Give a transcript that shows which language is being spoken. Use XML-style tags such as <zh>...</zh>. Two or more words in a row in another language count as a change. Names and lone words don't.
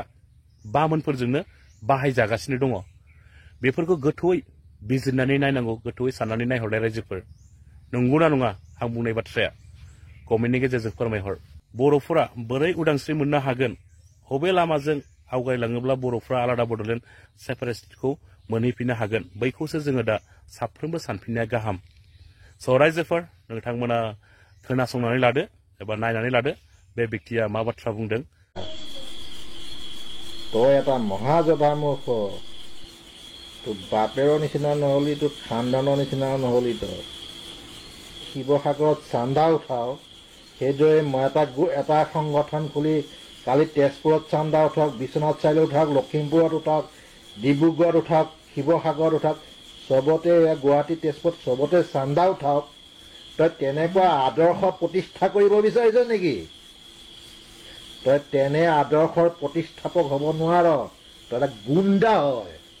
<brx>बामोनफोरजोंनो बाहायजागासिनो दङ बेफोरखौ गोथौयै बिजिरनानै नायनांगौ गोथौयै साननानै नायहरनाय रायजोफोर नंगौना नङा आं बुंनाय बाथ्राया कमेन्टनि गेजेरजों फोरमायहर बर'फोरा बोरै उदांस्रि मोननो हागोन बबे लामाजों आवगायलाङोब्ला बर'फ्रा आलादा बड'लेण्ड सेपारेटखौ मोनहैफिननो हागोन बैखौसो जोङो दा साफ्रोमबो सानफिननाया गाहाम स' रायजोफोर नोंथांमोना खोनासंनानै लादो एबा नायनानै लादो बे व्यक्तिया मा बाथ्रा बुंदों</brx> <as>তই এটা মহাজধামূৰ্খ তোৰ বাপেৰৰ নিচিনা নহ'লি তোৰ খানদানৰ নিচিনা নহ'লি তই শিৱসাগৰত চান্দা উঠাও সেইদৰে মই এটা সংগঠন খুলি কালি তেজপুৰত চান্দা উঠাওক বিশ্বনাথ চাৰিআলি উঠাওক লখিমপুৰত উঠাওক ডিব্ৰুগড়ত উঠাওক শিৱসাগৰত উঠাওক চবতে গুৱাহাটী তেজপুৰত চবতে চান্দা উঠাওক তই তেনেকুৱা আদৰ্শ প্ৰতিষ্ঠা কৰিব বিচাৰিছ নেকি তই তেনে আদৰ্শৰ প্ৰতিষ্ঠাপক হ'ব নোৱাৰ তই এটা গুণ্ডা হয়</as>